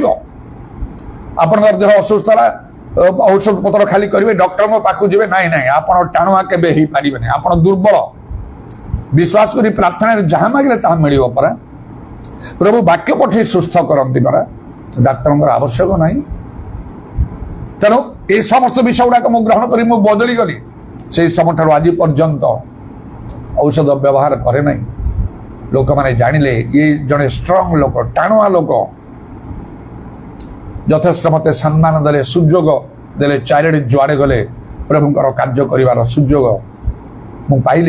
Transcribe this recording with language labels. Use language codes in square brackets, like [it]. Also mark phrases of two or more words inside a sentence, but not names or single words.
[or] ଆପଣଙ୍କର ଦେହ ଅସୁସ୍ଥ ହେଲା, ଔଷଧ ପତ୍ର ଖାଲି କରିବେ, ଡକ୍ଟରଙ୍କ ପାଖକୁ ଯିବେ, ନାଇଁ ନାଇଁ, ଆପଣ ଟାଣୁଆ କେବେ ହେଇପାରିବେନି, ଆପଣ ଦୁର୍ବଳ। ବିଶ୍ୱାସ କରି ପ୍ରାର୍ଥନାରେ ଯାହା ମାଗିଲେ ତାହା ମିଳିବ ପରା। ପ୍ରଭୁ ବାକ୍ୟ ପଠେଇ ସୁସ୍ଥ କରନ୍ତି ପରା, ଡାକ୍ତରଙ୍କର ଆବଶ୍ୟକ ନାହିଁ। ତେଣୁ ଏଇ ସମସ୍ତ ବିଷୟ ଗୁଡ଼ାକ ମୁଁ ଗ୍ରହଣ କରି ମୁଁ ବଦଳି ଗଲି। সেই ସମୟଠାରୁ ଆଜି ପର୍ଯ୍ୟନ୍ତ ଔଷଧ ବ୍ୟବହାର କରେ ନାହିଁ। ଲୋକମାନେ ଜାଣିଲେ ଇଏ ଜଣେ ଷ୍ଟ୍ରଙ୍ଗ ଲୋକ, ଟାଣୁଆ ଲୋକ। ଯଥେଷ୍ଟ ମତେ ସମ୍ମାନ ଦେଲେ, ସୁଯୋଗ ଦେଲେ, ଚାରିଆଡେ ଯୁଆଡେ ଗଲେ ପ୍ରଭୁଙ୍କର କାର୍ଯ୍ୟ କରିବାର ସୁଯୋଗ ମୁଁ ପାଇଲି।